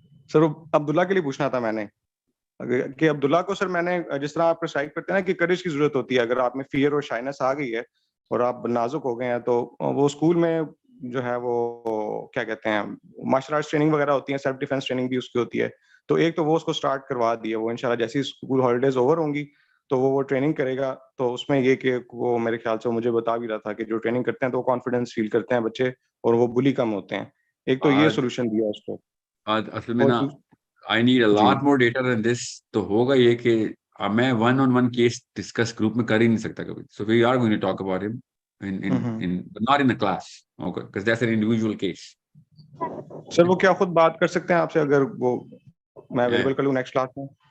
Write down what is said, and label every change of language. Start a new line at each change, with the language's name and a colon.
Urdu: سر عبداللہ کے لیے پوچھنا تھا میں نے کہ عبداللہ کو سر میں نے جس طرح آپ پرسکرائب کرتے ہیں نا کہ کریج کی ضرورت ہوتی ہے, اگر آپ میں فیئر اور شائنس آ گئی ہے اور آپ نازک ہو گئے ہیں تو وہ اسکول میں جو ہے وہ کیا کہتے ہیں مارشل آرٹس ٹریننگ وغیرہ ہوتی ہے, سیلف ڈیفینس ٹریننگ بھی اس کی ہوتی ہے. تو ایک تو وہ اس کو اسٹارٹ کروا دی ہے, وہ انشاءاللہ جیسی اسکول ہالیڈیز اوور ہوں گی تو وہ ٹریننگ کرے گا. تو اس میں یہ کہ وہ میرے خیال سے مجھے بتا بھی رہا تھا کہ جو ٹریننگ کرتے ہیں تو وہ کانفیڈینس فیل کرتے ہیں بچے اور وہ بلی کم ہوتے ہیں. ایک تو یہ سولوشن دیا اس کو. اصل میں نا
English: I need a lot more data than this.
Urdu: تو ہوگا یہ کہ میں one on one case discuss group میں کر ہی نہیں سکتا کبھی.
English: So we are going to talk about him not in a class, okay, because that's an individual case.
Urdu: سر وہ کیا خود بات کر سکتے ہیں آپ سے اگر وہ میں اویلیبل کر لوں نیکسٹ کلاس میں؟